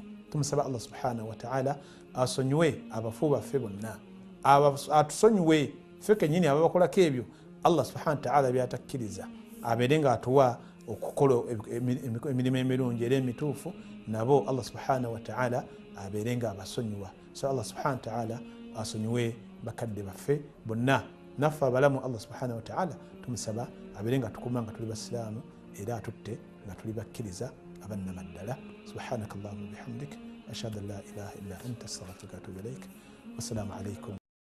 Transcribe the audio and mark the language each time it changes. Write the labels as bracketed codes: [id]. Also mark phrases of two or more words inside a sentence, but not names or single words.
[lg] Tumusaba [ar] الله سبحانه وتعالى [lg] asonyiwe abafu baffe bonna, atusonyiwe ffe kennyini ababakolako ebyo [ar] الله سبحانه وتعالى [lg] byatakkiriza, abeere nga atuwa okukola emirimu emirungi era emituufu, nabo [ar] الله سبحانه وتعالى [lg] abeere nga abasonyiwa. So [ar] الله سبحانه وتعالى [lg] asonyiwe bakadde baffe bonna, naffe abalamu [ar] الله سبحانه وتعالى [lg] tumusaba abeere nga tukuma nga tuli basiraamu era atutte nga tuli bakkiriza abannamaddala. [ar] سبحانك اللهم وبحمدك أشهد أن لا إله إلا أنت أستغفرك وأتوب إليك. والسلام عليكم